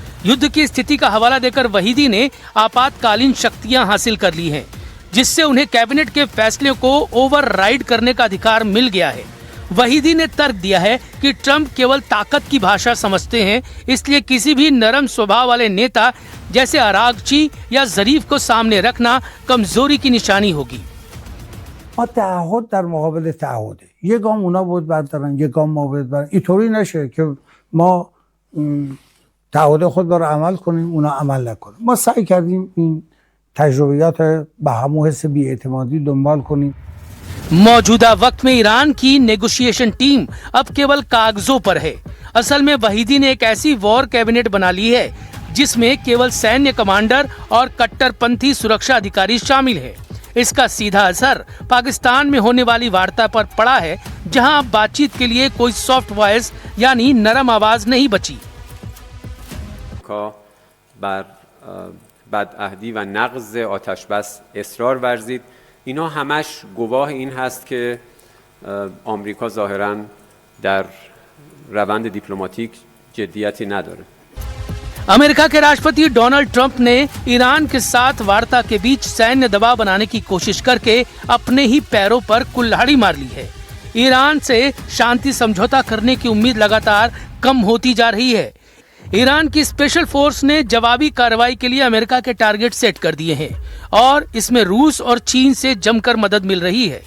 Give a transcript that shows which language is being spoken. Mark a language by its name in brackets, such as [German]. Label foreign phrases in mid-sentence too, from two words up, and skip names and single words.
[Hindi] युद्ध की स्थिति का हवाला देकर वहीदी ने आपातकालीन शक्तियां हासिल कर ली हैं, जिससे उन्हें कैबिनेट के फैसले को ओवरराइड करने का अधिकार मिल गया है। वहीदी ने तर्क दिया है कि ट्रंप केवल ताकत की भाषा समझते हैं, इसलिए किसी भी नरम स्वभाव वाले नेता जैसे अरागची या ज़रीफ को सामने रखना कमजोरी की निशानी होगी। [Persian] ما تعهد در مقابل تعهده، یه گام اونا بود بردارن یه گام ما بود بردارن. اینطوری نشه که ما تعهد خود رو عمل کنیم اونا عمل نکنیم. ما سعی کردیم این تجربیات به همون حس بی‌اعتمادی دنبال کنیم. [Hindi] मौजूदा वक्त में ईरान की [English] negotiation team [Hindi] अब केवल कागजों पर है। असल में वहीदी ने एक ऐसी [English] war cabinet [Hindi] बना ली है जिसमें केवल सैन्य कमांडर और कट्टरपंथी सुरक्षा अधिकारी शामिल है। इसका सीधा असर पाकिस्तान में होने वाली वार्ता पर पड़ा है, जहां अब बातचीत के लिए कोई [English] soft voice [Hindi] यानी नरम आवाज नहीं बची। [Persian] بدعهدی و نقض آتش بس اصرار ورزید. اینا همش گواه این هست که آمریکا ظاهراً در روند دیپلماتیک جدیتی نداره. [Hindi] अमेरिका के राष्ट्रपति डोनाल्ड ट्रंप ने ईरान के साथ वार्ता के बीच सैन्य दबाव बनाने की कोशिश करके अपने ही पैरों पर कुल्हाड़ी मार ली है। ईरान से शांति समझौता करने की उम्मीद लगातार कम होती जा रही है। ईरान की [English] special force [Hindi] ने जवाबी कार्रवाई के लिए अमेरिका के टारगेट सेट कर दिए हैं और इसमें रूस और चीन से जमकर मदद मिल रही है।